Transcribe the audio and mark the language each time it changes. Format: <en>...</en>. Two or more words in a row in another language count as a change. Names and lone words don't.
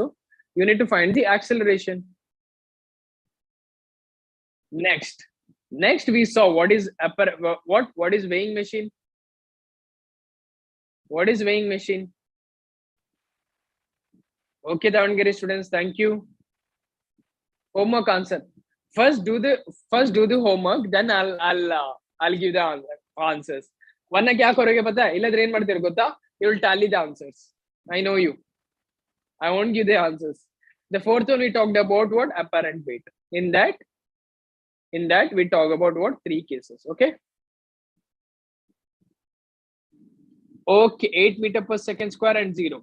<en>You need to find the acceleration. Next we saw what is what is weighing machine. What is weighing machine? Okay, Davangere students, thank you. Homework answer. First do the homework, then I'll give the answers.</en> <hi>वरना क्या करोगे पता है, इल्ला ड्रेन</hi> <kn>ಮಾಡ್ತೀರ ಗೊತ್ತಾ,</kn> <en>you will tally the answers. I know you. I won't give the answers. The fourth one we talked about what, apparent weight. In that we talk about what, 3 cases. Okay, 8 meter per second square and 0.</en>